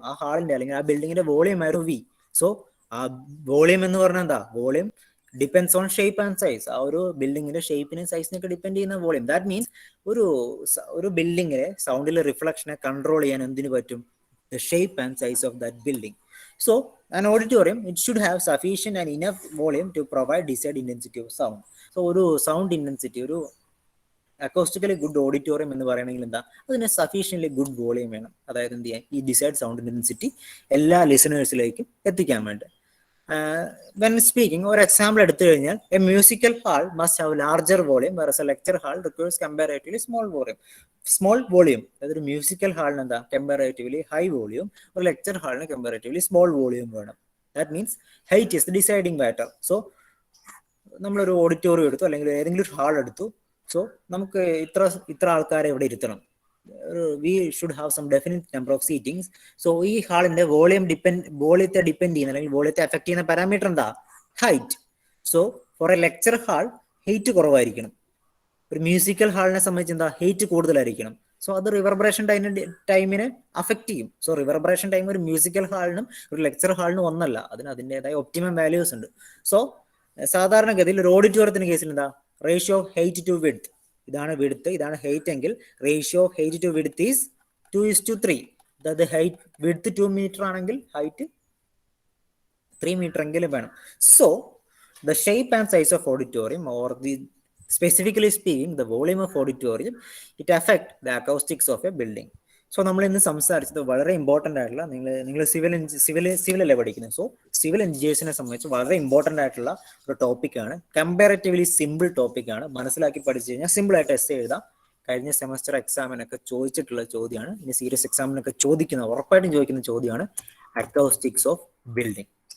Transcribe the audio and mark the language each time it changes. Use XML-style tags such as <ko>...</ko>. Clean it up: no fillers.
<ml>ആ ഹാളിന്റെ അല്ലെങ്കിൽ ആ ബിൽഡിങ്ങിന്റെ വോളിയം ആയിരുന്നു വി. സോ ആ വോളിയം എന്ന് പറഞ്ഞാൽ എന്താ,</ml> <en>Volume depends on shape and size.</en> <ml>ആ ഒരു ബിൽഡിങ്ങിന്റെ ഷേപ്പിനെയും സൈസിനെയൊക്കെ ഡിപ്പെൻഡ് ചെയ്യുന്ന വോളിയം. ദാറ്റ് മീൻസ് ഒരു ബിൽഡിങ്ങിലെ സൗണ്ടിലെ റിഫ്ലക്ഷനെ കൺട്രോൾ ചെയ്യാൻ എന്തിനു പറ്റും?</ml> <en>The shape and size of that building. So an auditorium, it should have sufficient and enough volume to provide desired intensity of sound.</en> <ml>So ഒരു sound intensity, ഒരു അക്കോസ്റ്റിക്കലി good auditorium എന്ന് പറയണമെങ്കിൽ എന്താ, അതിന് സഫീഷ്യൻ്റ്ലി ഗുഡ് വോളിയം വേണം. അതായത് എന്ത് ചെയ്യാൻ, ഈ ഡിസൈഡ് സൗണ്ട് ഇന്റൻസിറ്റി എല്ലാ ലിസണേഴ്സിലേക്കും എത്തിക്കാൻ വേണ്ടി.</ml> <en>when speaking,</en> <ml>ഒരു എക്സാമ്പിൾ എടുത്തു കഴിഞ്ഞാൽ,</ml> <en>A musical hall must have larger volume versus a lecture hall requires comparatively small volume.</en> <ml>അതായത് ഒരു മ്യൂസിക്കൽ ഹാളിന് എന്താ, കമ്പാരേറ്റീവ്ലി ഹൈ വോളിയം, ഒരു ലെക്ചർ ഹാളിന് കമ്പാരേറ്റീവ്ലി സ്മോൾ വോളിയം വേണം.</ml> <en>That means height is the deciding factor.</en> <ml>So നമ്മളൊരു auditorium എടുത്തു, അല്ലെങ്കിൽ ഏതെങ്കിലും ഒരു ഹാൾ എടുത്തു. സോ നമുക്ക് ഇത്ര ആൾക്കാരെ ഇവിടെ ഇരുത്തണം,</ml> <en>we should have some definite number of seatings.</en> <ml>So ഈ ഹാളിന്റെ വോളിയത്തെ ഡിപ്പെൻഡ് ചെയ്യുന്ന, അല്ലെങ്കിൽ വോളിയത്തെ അഫക്ട് ചെയ്യുന്ന പാരാമീറ്റർ എന്താ, height. So four A lecture hall height കുറവായിരിക്കണം. ഒരു മ്യൂസിക്കൽ ഹാളിനെ സംബന്ധിച്ച് എന്താ, ഹൈറ്റ് കൂടുതലായിരിക്കണം. സോ അത് റിവർബറേഷൻ ടൈമിനെ അഫക്ട് ചെയ്യും. സോ റിവർബറേഷൻ ടൈം ഒരു മ്യൂസിക്കൽ ഹാളിനും ഒരു ലെക്ചർ ഹാളിനും ഒന്നല്ല, അതിൻ്റെതായ ഒപ്റ്റിമം വാല്യൂസ് ഉണ്ട്. സോ സാധാരണഗതിയിൽ ഒരു ഓഡിറ്റോറിയത്തിന്റെ കേസിൽ എന്താ, ratio of height to width, ഇതാണ് വിഡ്ത്ത്, ഇതാണ് ഹൈറ്റ് എങ്കിൽ</ml> <en>Ratio of height to width is 2:3.</en> <ml>അതായത് ഹൈറ്റ് വിഡ്ത്ത് 2 മീറ്റർ ആണെങ്കിൽ ഹൈറ്റ് 3 മീറ്റർ എങ്കിലും വേണം.</ml> <en>So the shape and size of auditorium, or the specifically speaking the volume of auditorium, it affect the acoustics of a building.</en> <ml>So നമ്മൾ ഇന്ന് സംസാരിച്ചത് വളരെ important ആയിട്ടുള്ള, നിങ്ങൾ സിവിൽ അല്ലേ പഠിക്കുന്നത്, സോ സിവിൽ എഞ്ചിനീയേഴ്സിനെ സംബന്ധിച്ച് വളരെ ഇമ്പോർട്ടൻ്റ് ആയിട്ടുള്ള ഒരു ടോപ്പിക്കാണ്. കമ്പാരറ്റീവ്ലി സിമ്പിൾ ടോപ്പിക്കാണ്. മനസ്സിലാക്കി പഠിച്ചു കഴിഞ്ഞാൽ സിമ്പിളായിട്ട് എസ്സേ എഴുതാം. കഴിഞ്ഞ സെമസ്റ്റർ എക്സാമിനൊക്കെ ചോദിച്ചിട്ടുള്ള ചോദ്യമാണ്. ഇനി സീരിയസ് എക്സാമിനൊക്കെ ഉറപ്പായിട്ടും ചോദിക്കുന്ന ചോദ്യമാണ് അക്കൗസ്റ്റിക്സ് ഓഫ് ബിൽഡിംഗ്.</ml>